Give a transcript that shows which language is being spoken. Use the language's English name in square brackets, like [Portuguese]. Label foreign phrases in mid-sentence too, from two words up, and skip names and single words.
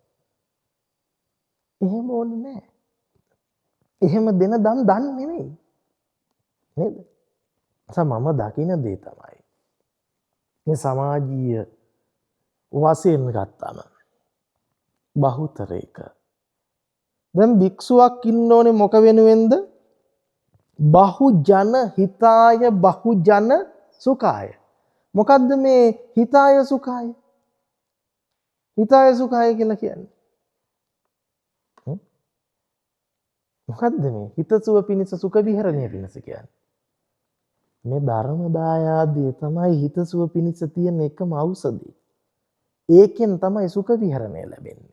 [Sinhala] එහෙම ඕනේ නැහැ. එහෙම දෙන දන් නෙමෙයි. නේද? මම දකින දේ තමයි මේ සමාජීය වශයෙන් ගත්තම බහුතරයක දැන් භික්ෂුවක් ඉන්න ඕනේ මොක වෙනුවෙන්ද? [Pali] බහුජන හිතාය බහුජන සුඛාය. [Sinhala] මොකද්ද මේ [Pali] හිතාය සුඛාය? හිතාය සුඛාය [Sinhala] කියලා කියන්නේ මොකද්ද මේ හිතසුව පිණිස සුඛ විහරණය පිණිස කියන්නේ? මේ ධර්ම දායාදේ තමයි හිතසුව පිණිස තියෙන එකම ඖෂධය. ඒකෙන් තමයි සුඛ විහරණය ලැබෙන්නේ.